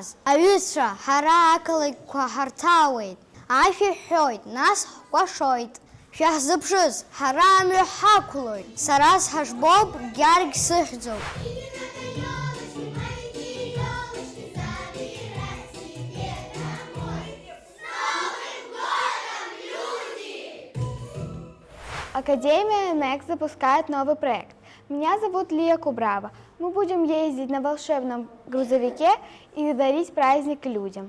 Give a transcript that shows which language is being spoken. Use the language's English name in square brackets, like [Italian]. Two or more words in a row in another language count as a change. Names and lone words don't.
[Abkhazian] Аҩызцәа, ҳара ақалақьқәа ҳарҭаауеит. Афи ҳҳәоит, нас ҳкәашоит. Шәаҳзыԥшыз, ҳара амҩа ҳақәлоит. Сара сҳажбоуп, Гьаргь сыхьӡоуп. [Russian] Академия Next запускает новый проект. Меня зовут Лия Кубрава. Мы будем ездить на волшебном грузовике и дарить праздник людям.